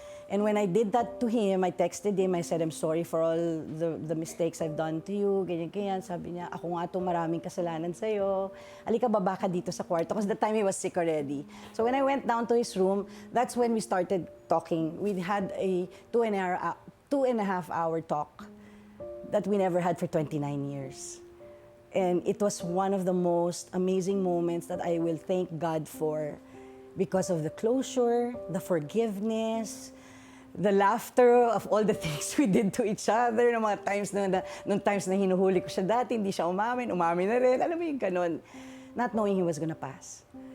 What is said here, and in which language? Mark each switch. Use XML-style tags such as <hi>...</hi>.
<en>And when I did that to him, I texted him, I said, I'm sorry for all the mistakes I've done to you, ganyan.</en> <tl>Sabi niya, ako nga itong maraming kasalanan sa'yo. Halika, baba ka dito sa kwarto.</tl> <en>Because the time he was sick already. So when I went down to his room, that's when we started talking. We had a 2.5 hour talk that we never had for 29 years. And it was one of the most amazing moments that I will thank God for, because of the closure, the forgiveness, the laughter of all the things we did to each other,</en> <tl>ng mga times nung times na hinuhuli ko siya dati, hindi siya umamin na rin, alam mo yung ganon,</tl> <en>not knowing he was gonna pass.</en>